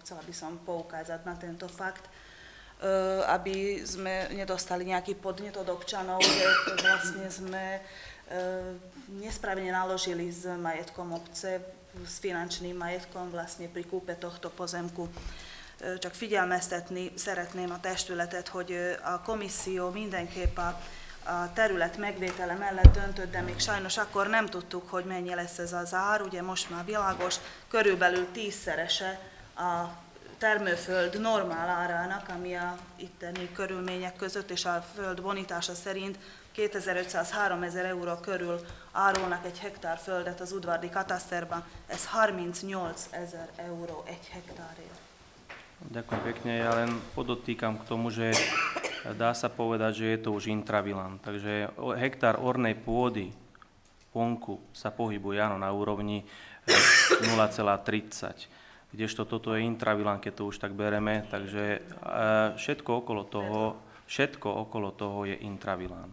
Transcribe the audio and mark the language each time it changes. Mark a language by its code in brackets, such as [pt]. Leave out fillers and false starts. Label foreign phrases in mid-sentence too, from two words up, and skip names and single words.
[sk] Chcela by som poukázať na tento fakt, aby sme nedostali nejaký podnet od občanov, že vlastne sme nesprávne naložili s majetkom obce, s finančným majetkom vlastne pri kúpe tohto pozemku. [hu] Csak figyelmeztetni szeretném a testületet, hogy a komisszió mindenképp a terület megvétele mellett döntött, de még sajnos akkor nem tudtuk, hogy mennyi lesz ez az ár, ugye most már világos, körülbelül 10-szerese a termőföld normál árának, ami a itteni körülmények között és a föld bonitása szerint 2500-3000 euró körül árulnak egy hektár földet az udvardi kataszterban, ez 38 000 euró egy hektárért. [sk] Ďakujem pekne, ja len podotýkam k tomu, že dá sa povedať, že je to už intravilán. Takže hektár ornej pôdy vonku sa pohybuje na úrovni 0,30. Kdežto toto je intravilán, keď to už tak bereme, takže všetko okolo toho je intravilán.